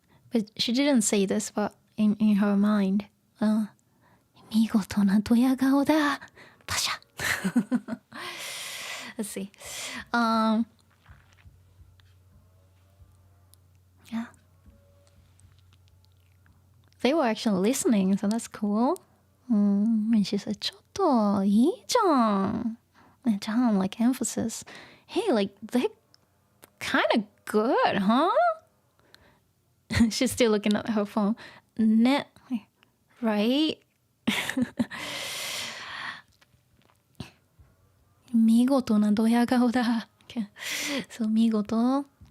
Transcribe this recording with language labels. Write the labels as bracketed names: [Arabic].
[English] But she didn't say this, but in her mind, [Japanese] 見事なドヤ顔だ。パシャ。 [English] Let's see. Yeah. They were actually listening, so that's cool. And she said, [Japanese] ちょっといいじゃん. [English] And John, like, emphasis. Hey, like, they're kind of good, huh? She's still looking at her phone. Net, right? [Japanese] 見事なドヤ顔だ。そう、見事。